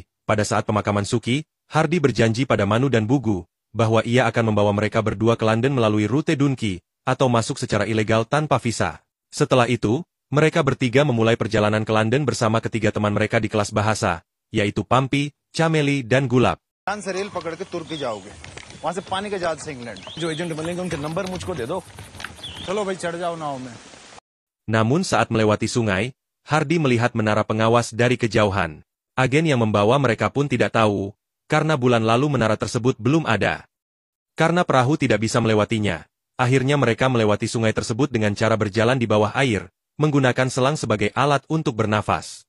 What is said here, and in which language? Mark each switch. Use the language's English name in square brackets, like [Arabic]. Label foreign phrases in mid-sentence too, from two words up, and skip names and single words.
[Indonesian] Pada saat pemakaman Suki, Hardy berjanji pada Manu dan Bugu, bahwa ia akan membawa mereka berdua ke London melalui rute Dunki, atau masuk secara ilegal tanpa visa. Setelah itu, mereka bertiga memulai perjalanan ke London bersama ketiga teman mereka di kelas bahasa, yaitu Pampi, Chameli, dan Gulab. [Hindi] से रेल पकड़ के तुर्की जाओगे वहां से पानी के जहाज से इंग्लैंड जो एजेंट बनेंगे उनके नंबर मुझको दे दो चलो भाई चढ़ जाओ नाव में. [Indonesian] Namun saat melewati sungai, Hardy melihat menara pengawas dari kejauhan. Agen yang membawa mereka pun tidak tahu, karena bulan lalu menara tersebut belum ada. Karena perahu tidak bisa melewatinya, akhirnya mereka melewati sungai tersebut dengan cara berjalan di bawah air, menggunakan selang sebagai alat untuk bernafas.